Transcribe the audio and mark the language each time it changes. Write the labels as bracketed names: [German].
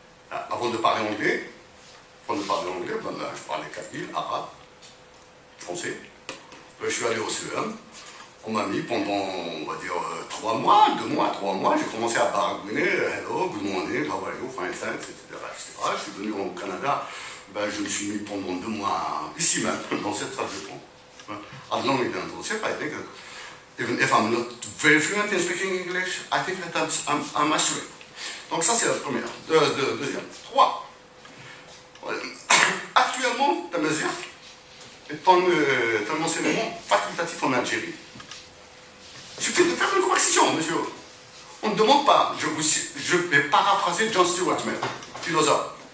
[French] Avant de parler anglais, ben là, je parlais kabyle, arabe, français. Je suis allé au CEM. On m'a mis pendant, on va dire, 3 mois, j'ai commencé à baragouiner, [English] hello, good morning, how are you, fine, thanks, [French] etc. Je suis venu au Canada, ben, je me suis mis pendant 2 mois, ici même, dans cette salle de pont. [English] As long as I think, even if I'm not very fluent in speaking English, I think that I'm mastering. [French] Donc ça, c'est la première. Deuxième. 3. Actuellement, Tamazir est un enseignement facultatif en Algérie. Il suffit de faire une correction, monsieur. On ne demande pas, je vais paraphraser John Stuart Mill, philosophe.